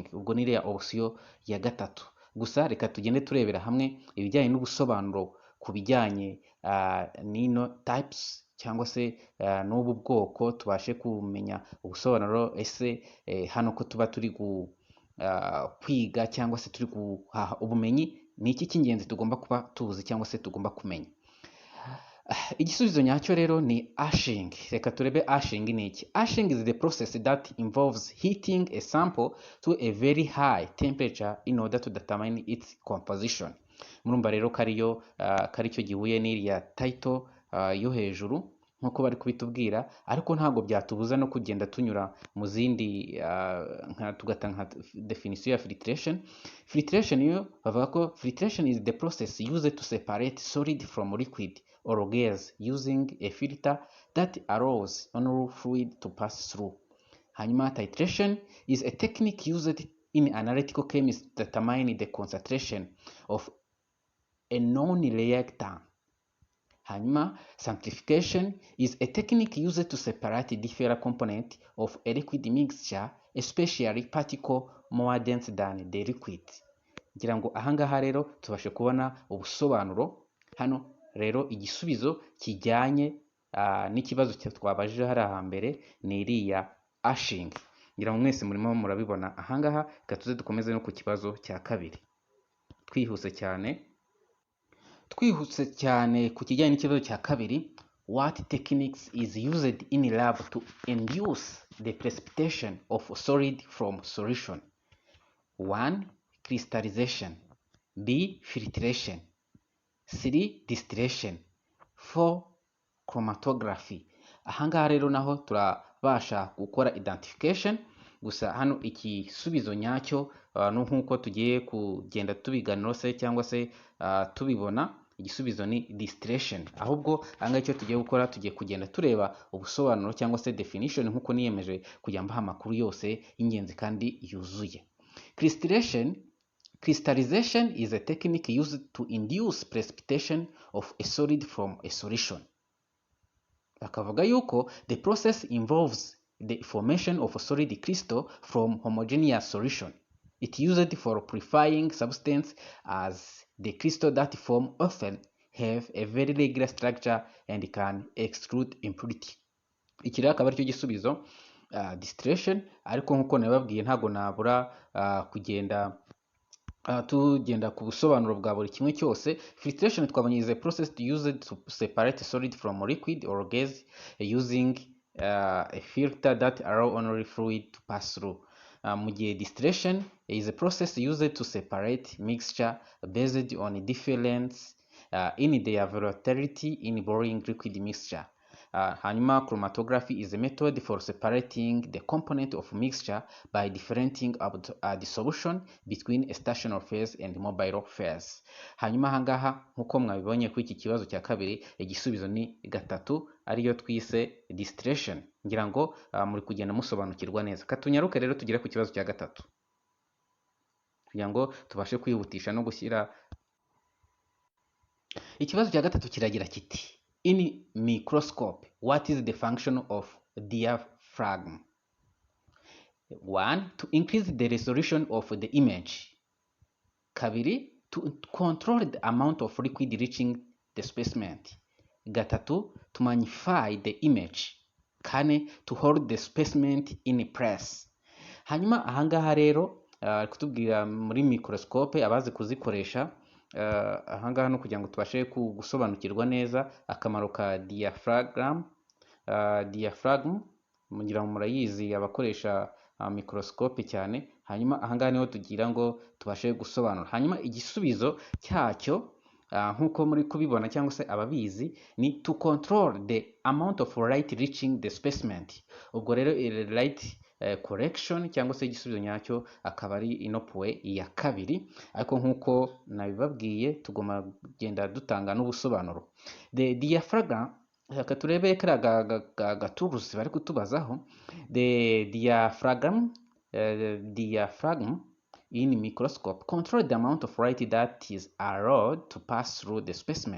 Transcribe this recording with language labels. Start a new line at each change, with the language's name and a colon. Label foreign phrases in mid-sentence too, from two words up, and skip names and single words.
Kinyarwanda: Ubwo ni iriya option ya gatatu. Gusa reka tugende turebera hamwe ibijyanye n'ubusobanuro ku bijyanye n'ino types cyangwa se n'ubu bwoko, tubashe kumenya ubusobanuro. Ese hano ko tuba turi kwiga cyangwa se turi guhaha ubumenyi, ni iki cy'ingenzi tugomba kuba tuzi cyangwa se tugomba kumenya. Igisubizo nyacyo rero ni ashing. Reka turebe ashing ni iki.
English: Ashing is the process that involves heating a sample to a very high temperature in order to determine its composition.
Kinyarwanda: Murumva rero karicyo gihuye n'iriya title yo hejuru nkuko bari kubitubwira, ariko ntabwo byatubuza no kugenda tunyura mu zindi tugatanga definition ya filtration.
English: Filtration
Kinyarwanda: yo bavuga ko
English: filtration is the process used to separate solid from liquid or gas using a filter that allows only fluid to pass through. Hanyuma titration is a technique used in analytical chemistry to determine the concentration of a known reactant. Hanyuma centrifugation is a technique used to separate different components of a liquid mixture, especially particle more dense than the liquid.
Kinyarwanda: Ngira ngo ahangaha rero tubashe kubona ubusobanuro. Hano rero igisubizo kijyanye n'ikibazo twabajije hari ahambere ni iriya ashing. Ngira ngo mwese murimo murabibona ahangaha. Gatuze dukomeze no ku kibazo cya kabiri twihuse cyane ku kijyanye n'ikibazo cya kabiri.
English: What techniques is used in lab to induce the precipitation of solid from solution? 1. Crystallization. B. Filtration. 3. Distillation. 4. Chromatography.
Kinyarwanda: Ahangaha rero naho turabasha gukora identification, gusa hano igisubizo nyacyo nkuko tugiye kugenda tubiganiro se cyangwa se tubibona, igisubizo ni distillation. Ahubwo ahangaha icyo tugiye gukora, tugiye kugenda tureba ubusobanuro cyangwa se definition nk'uko niyemeje kujya mbaha amakuru yose y'ingenzi kandi yuzuye.
English: Crystallization is a technique used to induce precipitation of a solid from a solution.
Kinyarwanda: Bakavuga yuko
English: the process involves the formation of a solid crystal from homogeneous solution. It used for purifying substance as the crystal that form often have a very regular structure and can exclude impurity.
Kinyarwanda: Iki rero akaba aricyo gisubizo distillation, ariko nk'uko nababwiye ntabwo nabura kugenda tugenda ku busobanuro bwa buri kimwe cyose.
English: Filtration twabonye is a process used to separate solid from liquid or gas using a filter that allow only fluid to pass through.
Kinyarwanda: Mu gihe
English: distillation is a process used to separate mixture based on difference in their volatility in boiling liquid mixture. Hanyuma chromatography is a method for separating the component of mixture by differentiating the solution between a stationary phase and mobile phase.
Kinyarwanda: Hanyuma ahangaha nk'uko mwabibonye kuri iki kibazo cya kabiri, igisubizo ni gatatu, ariyo twise distillation. Ngira ngo muri kugenda musobanukirwa neza. Katunyaruke rero tugere ku kibazo cya gatatu, kugira ngo tubashe kwihutisha no gushyira. Ikibazo cya gatatu kiragira kiti:
English: in microscope, what is the function of diaphragm? 1. To increase the resolution of the image. 2. To control the amount of liquid reaching the specimen. 3. To magnify the image. 4. To hold the specimen in place.
Kinyarwanda: Hanyuma ahangaha rero kutubwira muri microscope abazi kuzikoresha, ahangaha no kugira ngo tubashe gusobanukirwa neza akamaro ka diaphragm. Diaphragm mugira ngo murayizi abakoresha microscope cyane. Hanyuma ahangaha niho tugira ngo tubashe gusobanura. Hanyuma igisubizo cyacyo nk'uko muri kubibona cyangwa se ababizi ni
English: to control the amount of light reaching the specimen.
Kinyarwanda: Ubwo rero
English: light correction
Kinyarwanda: cyangwa se igisubizo nyacyo akaba ari inopuwe ya kabiri, ariko nk'uko nabibabwiye tugomba kugenda dutanga n'ubusobanuro.
English: The diaphragm,
Kinyarwanda: reka turebe kariya gaturusi bari kutubazaho.
English: The diaphragm in microscope control the amount of light that is allowed to pass through the specimen.